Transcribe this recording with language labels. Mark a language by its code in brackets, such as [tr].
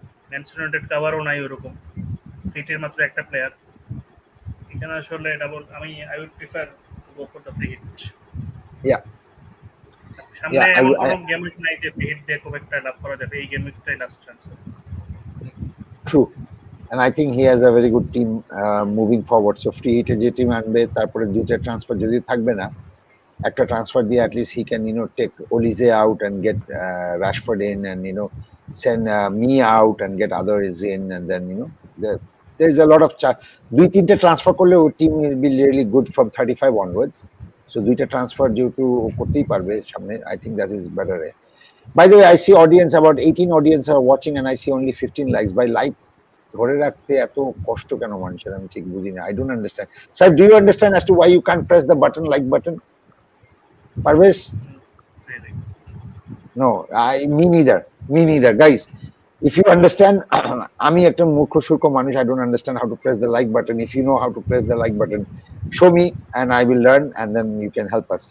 [bn] Manchester United কাভারও নাই ওরকম, সিটির মাত্র একটা প্লেয়ার। এখানে আসলে [en] Double I will prefer go for the free hit. Yeah. [bn] সামনে এমন কোনো গেম উইক নাই যে ফ্রি হিট দিয়ে খুব একটা লাভ করা যাবে, এই game উইকটাই last chance. [en] True. And I think he has a very good team moving forward. So free hit [bn] যে টিম আনবে, তারপরে দুইটা ট্রান্সফার যদি থাকবে না, একটা ট্রান্সফার দিয়ে [en] at least he can take Olise out and get Rashford in, and send me out and get others in, and then there's a lot of [bn] দুই তিনটা ট্রান্সফার করলে ওর team [en] will be really good from 35 onwards. So [bn] দুইটা transfer যেহেতু করতেই পারবে সামনে, [en] I think that is better. By the way, I see audience, about 18 audience are watching, and I see only 15 likes. [bn] By like ধরে রাখতে এত কষ্ট কেন মানুষের, আমি ঠিক বুঝি না। [en] I don't understand. Sir, do you understand as to why you can't press the button, like button? Parvez? No, me neither. Guys, if you understand, [bn] আমি একটা মূর্খ সূর্খ মানুষ, [en] I don't understand how to press the like button. If you know how to press the like button, show me and I will learn, and then you can help us.